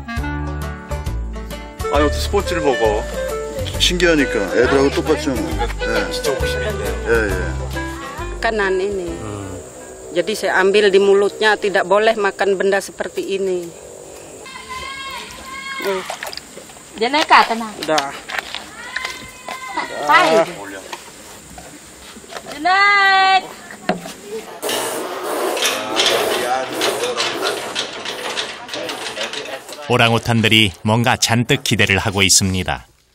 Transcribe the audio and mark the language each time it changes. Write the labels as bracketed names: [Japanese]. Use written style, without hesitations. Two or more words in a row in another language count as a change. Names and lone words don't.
[Korean] 아니 어떻게 스포츠를 먹어? 신기하니까 애들하고 똑같잖아. 진짜 멋있는데요. [Indonesian] Makanan ini. Jadi saya ambil di mulutnya, tidak boleh makan benda seperti ini. Seneca, tenang. Udah. Baik. Seneca. [Korean] 오랑우탄들이 뭔가 잔뜩 기대를 하고 있습니다.